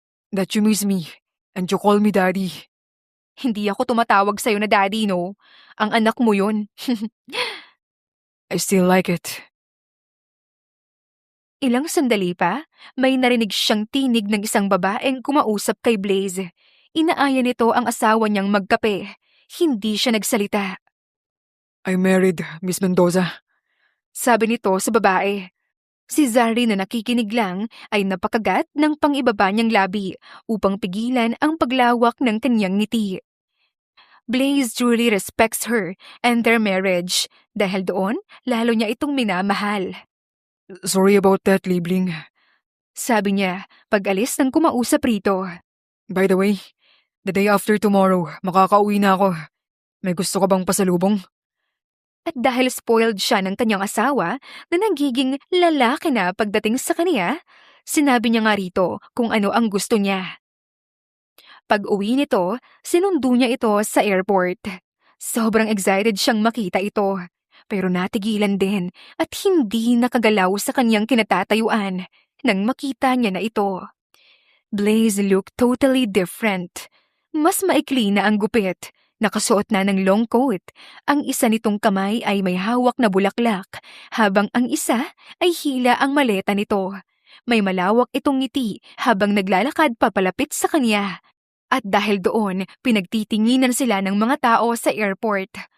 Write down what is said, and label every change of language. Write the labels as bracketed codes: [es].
[en] That you miss me and you call me daddy. [tl] Hindi ako tumatawag sa'yo na Daddy, no? Ang anak mo yun. [en] I still like it. [tl] Ilang sandali pa, may narinig siyang tinig ng isang babaeng kumausap kay Blaze. Inaaya nito ang asawa niyang magkape. Hindi siya nagsalita. [en] I'm married, Miss Mendoza. [tl] Sabi nito sa babae. Si Zari na nakikinig lang ay napakagat ng pangibaba niyang labi upang pigilan ang paglawak ng kanyang ngiti. [en] Blaze truly respects her and their marriage [tl] dahil doon lalo niya itong minamahal. [en] Sorry about that, Libling. [tl] Sabi niya pag-alis ng kumausap rito. [en] By the way, the day after tomorrow, [tl] makakauwi na ako. May gusto ka bang pasalubong? At dahil spoiled siya ng kanyang asawa na nagiging lalaki na pagdating sa kanya, sinabi niya nga rito kung ano ang gusto niya. Pag-uwi nito, sinundo niya ito sa airport. Sobrang excited siyang makita ito. Pero natigilan din at hindi nakagalaw sa kanyang kinatatayuan nang makita niya na ito. [en] Blaze looked totally different. [tl] Mas maikli na ang gupit. Nakasuot na ng long coat. Ang isa nitong kamay ay may hawak na bulaklak, habang ang isa ay hila ang maleta nito. May malawak itong ngiti habang naglalakad papalapit sa kanya. At dahil doon, pinagtitinginan sila ng mga tao sa airport.